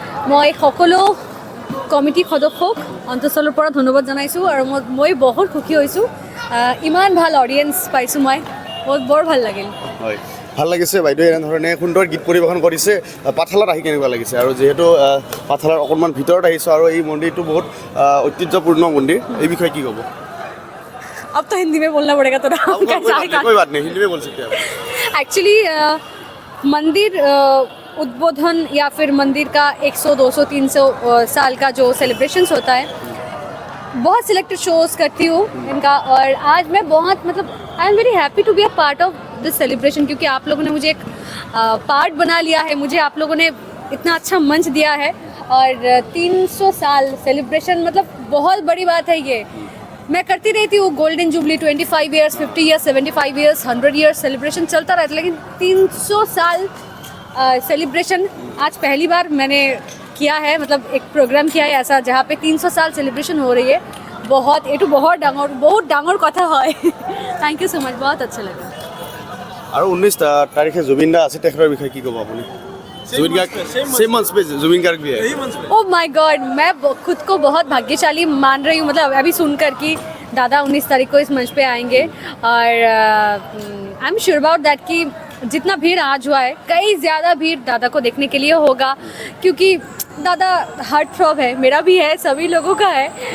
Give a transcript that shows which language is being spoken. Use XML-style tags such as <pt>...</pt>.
<as>মই সকলো কমিটি সদস্যক অন্তঃস্থলৰ পৰা ধন্যবাদ জনাইছোঁ, আৰু মই বহুত সুখী হৈছোঁ। ইমান ভাল অডিয়েঞ্চ পাইছোঁ, মই বৰ ভাল লাগিল। হয়, ভাল লাগিছে বাইদেউ এনেধৰণে সুন্দৰ গীত পৰিৱেশন কৰিছে। পাঠশালাত আহি কেনেকুৱা লাগিছে? আৰু যিহেতু পাঠশালাৰ অকণমান ভিতৰত আহিছোঁ, আৰু এই মন্দিৰটো বহুত ঐতিহ্যপূৰ্ণ মন্দিৰ, এই বিষয়ে কি ক'ব?</as> <hi>अब तो हिंदी में बोलना पड़ेगा, तो कोई बात नहीं, हिंदी में बोल सकते हैं। एक्चुअली मंदिर उद्बोधन या फिर मंदिर का 100, 200, 300 साल का जो सेलिब्रेशंस होता है, बहुत सिलेक्टेड शोज़ करती हूँ इनका। और आज मैं बहुत मतलब</hi> <en>I am very happy to be a part of this celebration,</en> <hi>क्योंकि आप लोगों ने मुझे एक पार्ट बना लिया है, मुझे आप लोगों ने इतना अच्छा मंच दिया है। और 300 साल सेलिब्रेशन मतलब बहुत बड़ी बात है ये। मैं करती रहती हूँ golden jubilee, 25 years, 50 years, 75 years, 100 years celebration चलता रहता है, लेकिन 300 साल सेलिब्रेशन आज पहली बार मैंने किया है। मतलब एक प्रोग्राम किया है ऐसा जहाँ पे 300 साल सेलिब्रेशन हो रही है। बहुत एटू बहुत डांगर कथा है। थैंक यू सो मच, बहुत अच्छा लगा। और 19 तारीखे जुबिन दा</hi> <as>আছে, তেখেতৰ বিষয়ে কি ক'ব আপুনি?</as> <hi>जुबिन गार्ग सेम मंच पे जुबिन गार्ग भी है। ओह माय गॉड, मैं खुद को बहुत भाग्यशाली मान रही हूँ, मतलब अभी सुनकर कि दादा 19 तारीख को इस मंच पे आएंगे। और</hi> <en>I am sure about that</en> <hi>कि जितना भीड़ आज हुआ है, कई ज़्यादा भीड़ दादा को देखने के लिए होगा, क्योंकि दादा हार्ट थ्रॉब है, मेरा भी है, सभी लोगों का है।</hi>